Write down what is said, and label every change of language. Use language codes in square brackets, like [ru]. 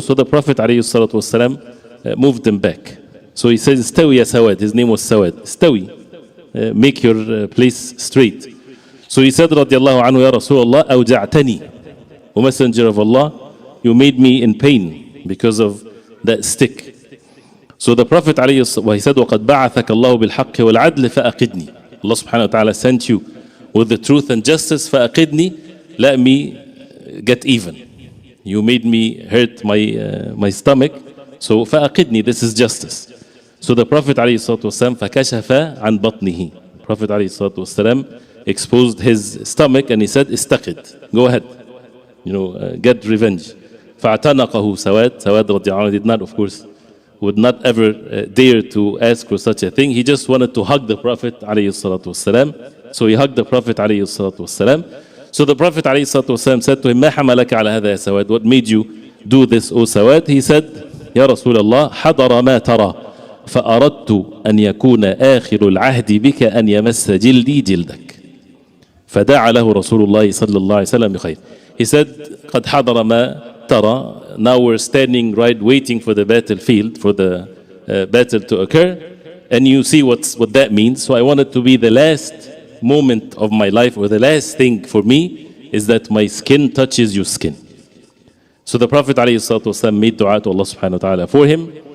[en] So the Prophet ﷺ moved him back. So he says, [ar] "Stawi ya Sawad." [en] His name was Sawad. Stawi, make your place straight. So he said, "Radiallahu anhu, [ar] ya Rasulullah, awja'tani." [en] O Messenger of Allah, you made me in pain because of that stick. So the Prophet ﷺ, he said, [ar] وَقَدْ بَعَثَكَ اللَّهُ بِالْحَقِّ وَالْعَدْلِ فَأَقِدْنِي. [en] Allah subhanahu wa ta'ala sent you with the truth and justice. فَأَقِدْنِي, let me get even. You made me hurt my stomach. So فَأَقِدْنِي, this is justice. So the Prophet ﷺ [ar] فَكَشَفَ عَنْ بَطْنِهِ. [en] Prophet ﷺ exposed his stomach and he said, "Istaqid, go ahead, get revenge." [ar] فَاعْتَنَقَهُ سَوَاد. [en] Sawad radiallahu anhu did not, of course, would not ever dare to ask for such a thing. He just wanted to hug the Prophet ﷺ. So he hugged the Prophet ﷺ. So the Prophet ﷺ said to him, [ar] "Ma hamalaka ala hadha ya Sawad?" [en] What made you do this, O Sawad? He said, [ar] "Ya Rasulullah, حضر ما ترى فأردت أن يكون آخر العهد بك أن يمس جلدي جلدك فدعا له رسول الله صلى الله عليه وسلم بخير." [en] He said, [ar] قد حضر ما ترى. [en] Now we're standing right waiting for the battlefield, for the battle to occur, and you see what that means. So I want it to be the last moment of my life, or the last thing for me is that my skin touches your skin. So the Prophet ﷺ made dua to Allah subhanahu wa ta'ala for him.